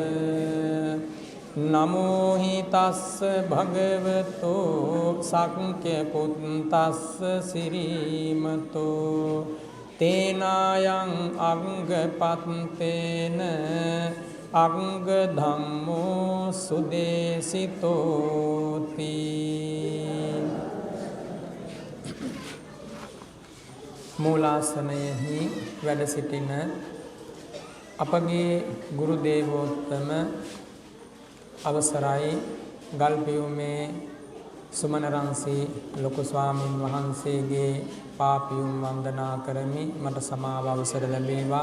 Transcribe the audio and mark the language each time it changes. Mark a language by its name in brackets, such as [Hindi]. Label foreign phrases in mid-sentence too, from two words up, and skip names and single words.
[Pali] නමෝ හි තස්ස භගවතෝ සක්ඛ්‍ය පුත්තස්ස සිරීමතෝ තේනායං අංගපත්තේන අංග ධම්මෝ සුදේසිතෝති. [Sinhala] මූලාසනයෙහි වැඩ සිටින අපගේ ගුරු දේවෝත්තම අවසරයි ගල්පියුමේ සුමනරන්සි ලොකු ස්වාමීන් වහන්සේගේ පාපියුම් වන්දනා කරමි. මට සමාව අවසර ලැබේවා.